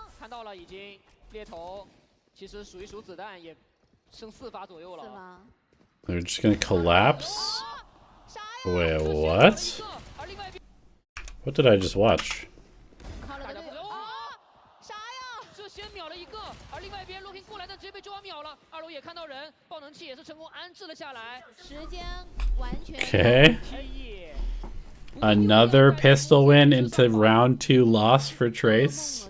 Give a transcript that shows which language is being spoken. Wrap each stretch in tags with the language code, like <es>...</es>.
<zh>看到了已经猎头，其实数一数子弹也剩4发左右了。是吗</zh> <en>They're just gonna collapse? Wait, what? What did I just watch?</en> <zh>啥呀？这先秒了一个，而另外一边 Looking 过来，但直接被周王秒了。 2楼也看到人，爆能器也是成功安置了下来。时间完全。</zh> <en>Okay. Another pistol win into round 2 loss for Trace.</en>